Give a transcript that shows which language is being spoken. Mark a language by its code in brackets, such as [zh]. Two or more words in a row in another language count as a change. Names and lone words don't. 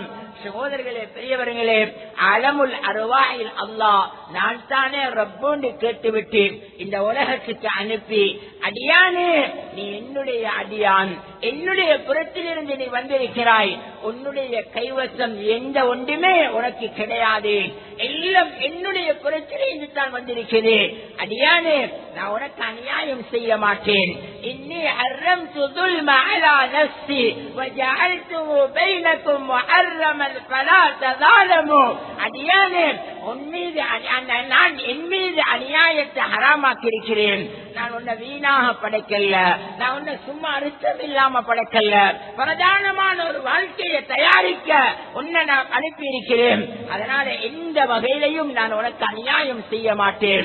[ta] சகோதரர்களே, பெரியவர்களே, [ar] عالم الأرواح [ta] அல்லாஹ் நான் தானே ரப்புன்னு கேட்டுவிட்டு இந்த உலகத்துக்கு அனுப்பி, அடியானே நீ என்னுடைய அடியான், என்னுடைய புறத்திலிருந்து நீ வந்திருக்கிறாய், உன்னுடைய கைவசம் எந்த ஒன்றுமே உனக்கு கிடையாது, எல்லாம் என்னுடைய புறத்திலிருந்து தான் வந்திருக்கிறது. அடியானே, நான் உனக்கு அநியாயம் செய்ய மாட்டேன். [ar] إني حرمت ظلم على نفسي وجعلته بينكم محرما فلا تظالموا. [ta] அடியானே, நான் என் மீது அநியாயத்தை ஹராமாக்கி இருக்கிறேன். நான் உன்னை வீணாக படைக்கல, நான் உன்னை சும்மா அர்த்தம் இல்லாம படைக்கல, பிரதானமான ஒரு வாழ்க்கையை தயாரிக்க உன்னை நான் அனுப்பி இருக்கிறேன். அதனால எந்த வகையிலையும் நான் உனக்கு அநியாயம் செய்ய மாட்டேன்.